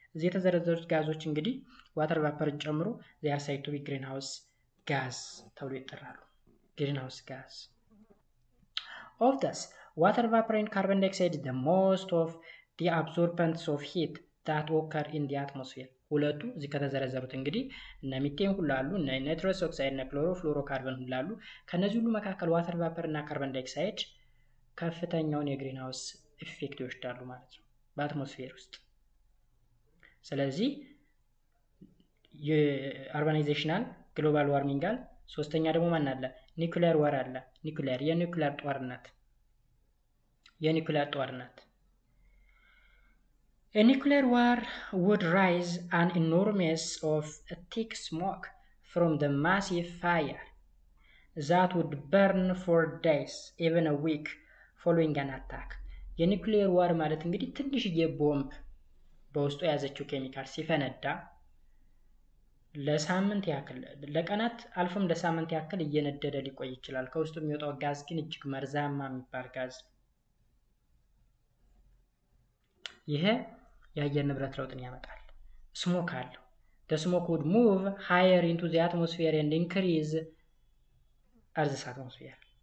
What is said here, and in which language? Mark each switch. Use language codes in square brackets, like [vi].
[am] እዚህ የተዘረዘሩት ጋዞች እንግዲህ ዋተር ቫፐርን ጨምሮ [en] they are said to be greenhouse gas [am] ተብሎ ይጠራሉ። greenhouse gas. [en] Of this, water vapor and carbon dioxide the most of the absorbents of heat that occur in the atmosphere. [am] ሁለቱ እዚህ ከተዘረዘሩት እንግዲህ እነ ሚቴን ሁሉ አሉ፣ እነ ናይትረስ ኦክሳይድ እና ክሎሮፍሎሮካርበን ሁሉ አሉ። ከነዚህ ሁሉ መካከል ዋተር ቫፐር እና ካርቦን ዳይኦክሳይድ ከፍተኛውን የግሪን ሃውስ ኢፌክት ይወስዳሉ ማለት ነው በአትሞስፌር ውስጥ። ስለዚህ የአርባናይዜሽናል ግሎባል ዋርሚንግ አለ። ሶስተኛ ደግሞ ማን አለ? ኒኩሊየር ዋር አለ። የኒኩሊየር ጦርነት [en] A nuclear war would raise an enormous of thick smoke from the massive fire that would burn for days, even a week following an attack. [am] የኒኩሊየር ዋር ማለት እንግዲህ ትንሽዬ ቦምብ በውስጡ የያዘችው ኬሚካል ሲፈነዳ ለሳምንት ያክል ለቀናት አልፎም ለሳምንት ያክል እየነደደ ሊቆይ ይችላል። ከውስጡ የሚወጣው ጋዝ ግን እጅግ መርዛማ የሚባል ጋዝ። ይሄ የአየር ንብረት ለውጥን ያመጣል። ስሞክ አለው። [en] The smoke would move higher into the atmosphere and increase Earth's atmosphere.